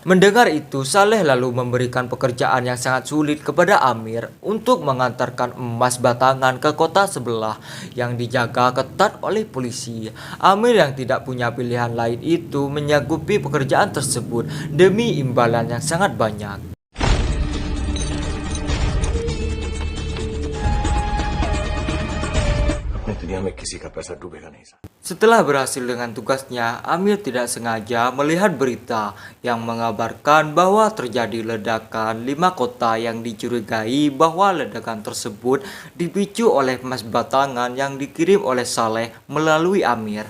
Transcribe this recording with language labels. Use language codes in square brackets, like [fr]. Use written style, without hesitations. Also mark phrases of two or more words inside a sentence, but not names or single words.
[id] Mendengar itu, Saleh lalu memberikan pekerjaan yang sangat sulit kepada Amir untuk mengantarkan emas batangan ke kota sebelah yang dijaga ketat oleh polisi. Amir yang tidak punya pilihan lain itu menyanggupi pekerjaan tersebut demi imbalan yang sangat banyak. [hi] अपनी दुनिया में किसी का पैसा डूबेगा नहीं साहब। [id] Setelah berhasil dengan tugasnya, Amir tidak sengaja melihat berita yang mengabarkan bahwa terjadi ledakan 5 kota yang dicurigai bahwa ledakan tersebut dipicu oleh emas batangan yang dikirim oleh Saleh melalui Amir.